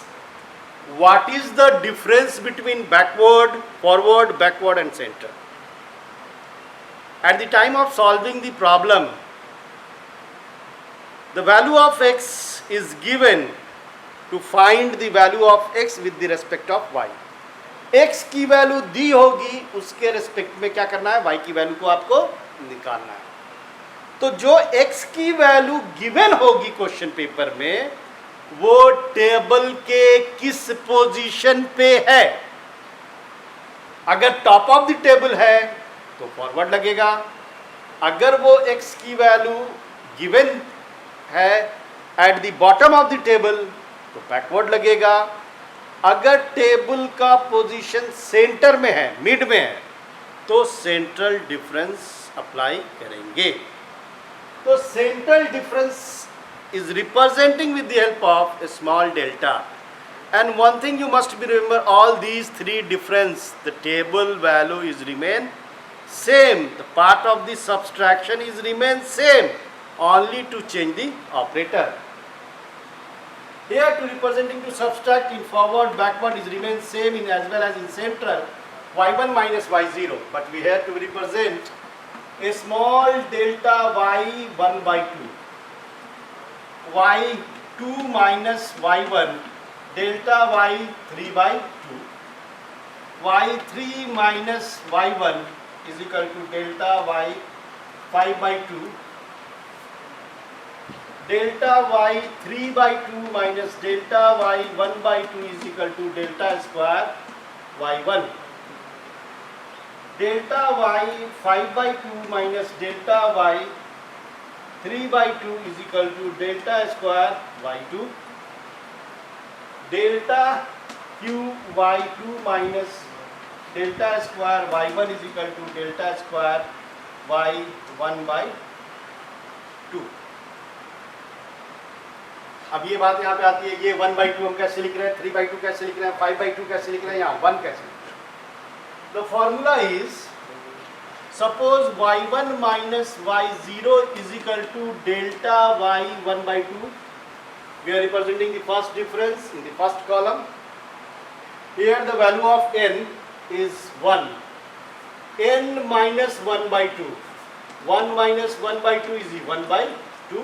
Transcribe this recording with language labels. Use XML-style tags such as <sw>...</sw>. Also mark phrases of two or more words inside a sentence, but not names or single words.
<en>What is the difference between backward, forward, backward and center? At the time of solving the problem, the value of x is given to find the value of x with the respect of y.</en> <hi>x की वैल्यू दी होगी, उसके रेस्पेक्ट में क्या करना है, y की वैल्यू को आपको निकालना है. तो जो x की</hi> <en>value given</en> <hi>होगी</hi> <en>question paper</en> <hi>में, वो टेबल के किस पोजीशन पे है. अगर</hi> <en>top of the table</en> <hi>है तो फॉरवर्ड लगेगा. अगर वो x की</hi> <en>value given</en> <hi>है</hi> <en>at the bottom of the table</en> <hi>तो बैकवर्ड लगेगा. अगर टेबल का पोजीशन सेंटर में है, मिड में है, तो</hi> <en>central difference apply</en> <hi>करेंगे.</hi> <en>तो central difference is representing with the help of a small delta. And one thing you must be remember, all these three difference, the table value is remain same, the part of the subtraction is remain same, only to change the operator. Here to representing to subtract in forward, backward is remain same in as well as in central, y1 minus y0, but we have to represent a small delta y1 by 2, y2 minus y1, delta y 3 by 2. y3 minus y1 is equal to delta y 5 by 2. Delta y 3 by 2 minus delta y 1 by 2 is equal to delta square y1. Delta y 5 by 2 minus delta y 3 by 2 is equal to delta square y2. Delta q y2 minus delta square y1 is equal to delta square y1 by 2.</en> <hi>अब ये बात यहाँ पे आती है, ये 1 by 2 हम कैसे लिख रहे हैं, 3 by 2 कैसे लिख रहे हैं, 5 by 2 कैसे लिख रहे हैं, यहाँ 1 कैसे लिख रहे हैं.</hi> <en>The formula is, suppose y1 minus y0 is equal to delta y1 by 2. We are representing the first difference in the first column. Here the value of n is 1. n minus 1 by 2. 1 minus 1 by 2 is 1 by 2.</en>